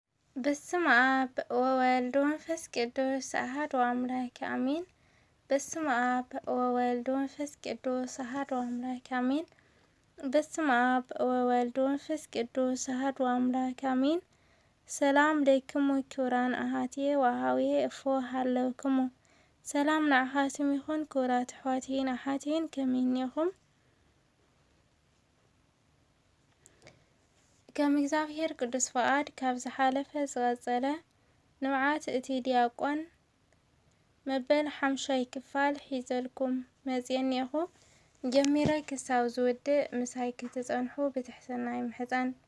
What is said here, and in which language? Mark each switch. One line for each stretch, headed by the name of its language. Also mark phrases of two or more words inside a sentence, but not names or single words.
Geez: በስመ አብ ወወልድ ወመንፈስ ቅዱስ አሐዱ አምላክ አሜን። በስመ አብ ወወልድ ወመንፈስ ቅዱስ አሐዱ አምላክ አሜን። በስመ አብ ወወልድ ወመንፈስ ቅዱስ አሐዱ አምላክ አሜን። ሰላም ለክሙ ክቡራን አሐትየ ወአኀውየ እፎ ሃለውክሙ
Tigrinya: ሰላም ንዓኻትም ይኹን ክቡራት ኣሕዋትየን ኣሓትየን ከመይ ኢኹም? ከም እግዚአብሔር ቅዱስ ፈቃድ ካብ ዝሓለፈ ዝቐፀለ ንብዓት እቲ ዲያቆን መበል 5 ክፋል ሒዘልኩም መፅአ እኒአኹ ጀሚረ ክሳብ ዝውድእ ምሳይ ክትፀንሑ ብትሕትና ይምሕፀን።